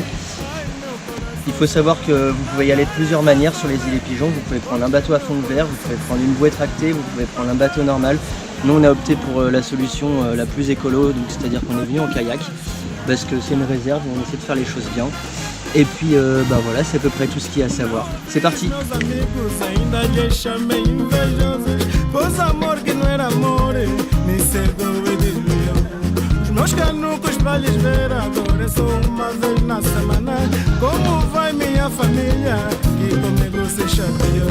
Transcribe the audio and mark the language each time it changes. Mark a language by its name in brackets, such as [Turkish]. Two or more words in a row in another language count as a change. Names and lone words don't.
[French] Il faut savoir que vous pouvez y aller de plusieurs manières sur les îlets Pigeons. Vous pouvez prendre un bateau à fond de verre, vous pouvez prendre une bouée tractée, vous pouvez prendre un bateau normal. Nous on a opté pour la solution la plus écolo, c'est-à-dire qu'on est venu en kayak, parce que c'est une réserve et on essaie de faire les choses bien. Et puis bah voilà, c'est à peu près tout ce qu'il y a à savoir. C'est parti! [Portuguese] Meus canucos pra lhes ver agora é só uma vez na semana. Como vai minha família que comigo se chateou?